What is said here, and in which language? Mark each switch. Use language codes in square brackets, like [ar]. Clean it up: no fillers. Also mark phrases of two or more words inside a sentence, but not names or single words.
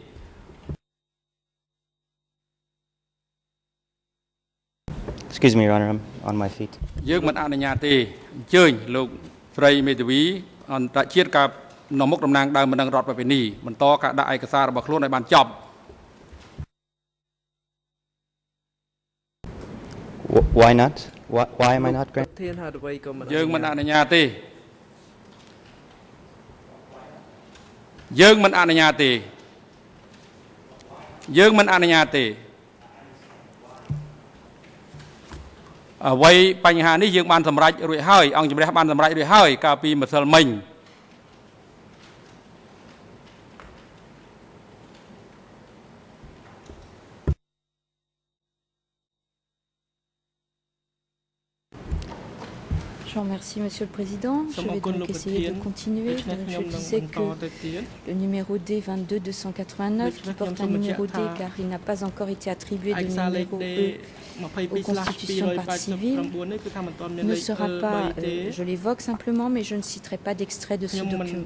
[en] Excuse me, Your Honor, I'm on my feet. [km] យើងមិនអនុញ្ញាតទេអញ្ជើញលោកស្រីមេធាវីអន្តរជាតិកាលនាំមុខតំណាងដើមម្ដងរដ្ឋប្រពៃណីបន្តការដាក់ឯកសាររបស់ខ្លួនឲ្យបានចប់ [en] Why not? Why am I not granted? [km] យើងមិនអនុញ្ញាតទេយើងមិនអនុញ្ញាតទេយើងមិនអនុញ្ញាតទេអ្វីបញ្ហានេះយើងបានសម្រេចរួចហើយអង្គជំរះបានសម្រេចរួចហើយកាលពីម្សិលមិញ [fr] Je vous remercie, Monsieur le Président. Je vais donc essayer de continuer. Je disais que le numéro D 22-289, qui porte un numéro D car il n'a pas encore été attribué de numéro E aux constitutions de partie civile, ne sera pas, je l'évoque simplement, mais je ne citerai pas d'extrait de ce document.